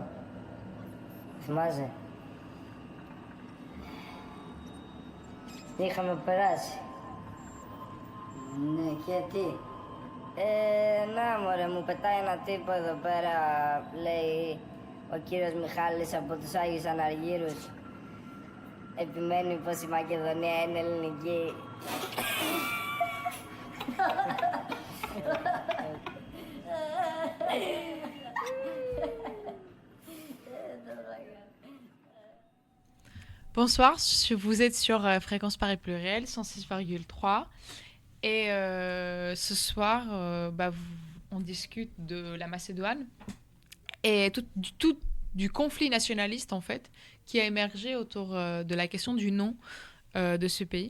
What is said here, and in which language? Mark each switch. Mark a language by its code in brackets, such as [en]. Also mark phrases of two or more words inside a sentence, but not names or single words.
[el] Θυμάσαι. Είχαμε περάσει. Ναι, και τι. Να μωρέ, μου πετάει ένα τύπο εδώ πέρα, λέει ο κύριος Μιχάλης από τους Άγιους Αναργύρους. Επιμένει πως η Μακεδονία είναι ελληνική. [fr] Bonsoir, vous êtes sur Fréquence Paris Pluriel 106,3 et ce soir on discute de la Macédoine et du conflit nationaliste en fait qui a émergé autour de la question du nom de ce pays.